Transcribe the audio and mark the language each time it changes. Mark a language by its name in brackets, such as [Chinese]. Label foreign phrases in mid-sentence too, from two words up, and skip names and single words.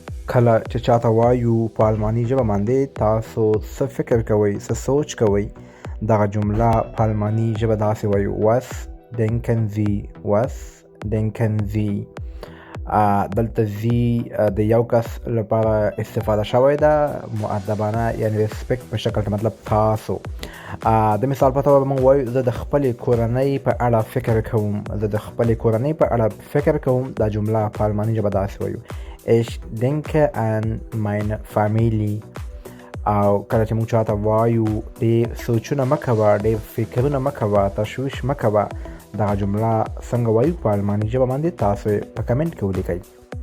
[Pashto] کله چې چاته وایو په الماني ژبه باندې تاسو څه فکر کوئ، څه سوچ کوئ؟ دغه جمله په الماني ژبه داسې وایو [German] was denken Sie was denken Sie. [Pashto] دلته زی د یو کس لپاره استفاده شوی ده مؤدبانه، یعنی ریسپیکټ په شکل کې، مطلب تاسو. د مثال په توګه موږ وایو زه د خپلې کورنۍ په اړه فکر کوم، زه د خپلې کورنۍ په اړه فکر کوم. دا جمله په الماني ژبه داسې وایو [German] Ich denke an meine Familie. [Pashto] او کله چې موږ چاته وایو ډېر سوچونه مه کوه، ډېر فکرونه مه کوه، تشویش مه کوه، دغه جمله څنګه وایو په الماني ژبه باندې تاسو په کمنټ کې ولیکئ.